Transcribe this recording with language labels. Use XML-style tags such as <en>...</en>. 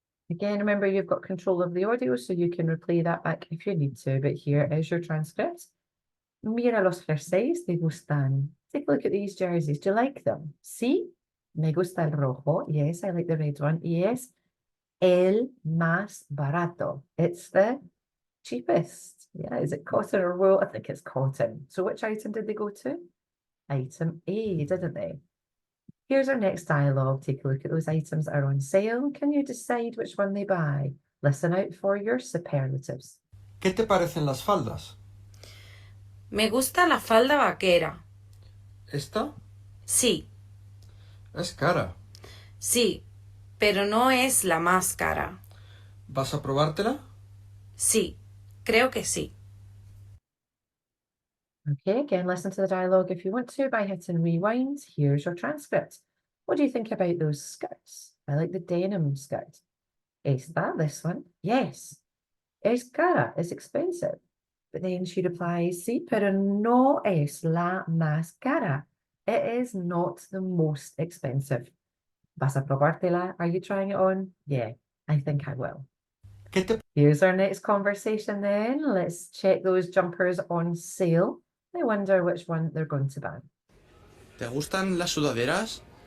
<en>Again, remember you've got control of the audio, so you can replay that back if you need to, but here is your transcript.</en> <es>Mira los jerseys, ¿te gustan?</es> <en>Take a look at these jerseys. Do you like them?</en> <es>Sí, me gusta el rojo.</es> <en>Yes, I like the red one. Yes,</en> <es>el más barato.</es> <en>It's the cheapest. Yeah, is it cotton or wool? I think it's cotton. So which item did they go to? Item A, didn't they? Here's our next dialogue. Take a look at those items that are on sale. Can you decide which one they buy? Listen out for your superlatives.</en> <es>¿Qué te parecen las faldas? Me gusta la falda vaquera. ¿Esta? Sí, Es cara. sí, pero no es la más cara. ¿Vas a probártela? Sí, creo que sí.</es> <en>Okay, again, listen to the dialogue if you want to by hitting rewind. Here's your transcript. What do you think about those skirts? I like the denim skirt.</en> <es>Esta,</es> <en>this one? Yes.</en> <es>Es cara,</es> <en>it's expensive. But then she replies,</en> <es>sí, pero no es la más cara.</es> <en>It is not the most expensive.</en> <es>¿Vas a probártela?</es> <en>Are you trying it on? Yeah, I think I will. Here's our next conversation then. Let's check those jumpers on sale. I wonder which one they're going to buy.</en> <es>¿Te gustan las sudaderas?</es>